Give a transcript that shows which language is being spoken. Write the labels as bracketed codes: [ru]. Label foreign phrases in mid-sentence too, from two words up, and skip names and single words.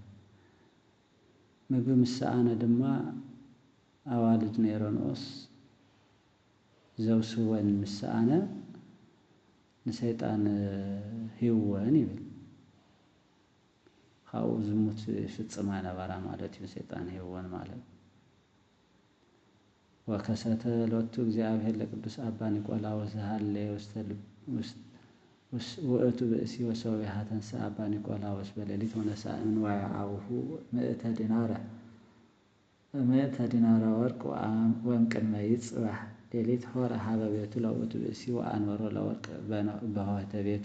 [ti] ምግቢ ምስኣነ ድማ ኣዋልድ ነይረንኦስ ዘውስወን ምስኣነ ንሰይጣን ሂወን ይብል ካብኡ ዝሙት ፍጽማ ነበራ ማለት እዩ። ሰይጣን ሂወን ማለት [gez] ወከሰተ ሎቱ እግዚአብሔር ለቅዱስ አባ ኒቆላዎስ ዘሃለየ ውእቱ ብእሲ ወሰዊሃ ተንሥአ አባ ኒቆላዎስ በሌሊት ወነሣእ ንዋየ አቡሁ ምእተ ዲናረ ወርቅ ወእምቅድመ ይጽባሕ ሌሊት ሆረ ሀበ ቤቱ ለውእቱ ብእሲ ወአንበሮ ለወርቅ በሆተ ቤቱ